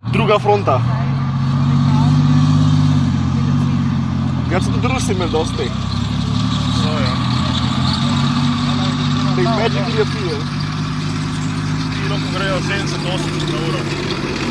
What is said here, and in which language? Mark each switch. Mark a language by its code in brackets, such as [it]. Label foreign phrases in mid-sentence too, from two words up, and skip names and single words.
[sl] druga fronta. Ja so tudi Rusi imeli dosti. So, ja. [en] They magically appear. [sl] Ti lahko grejo 70-80 na uro.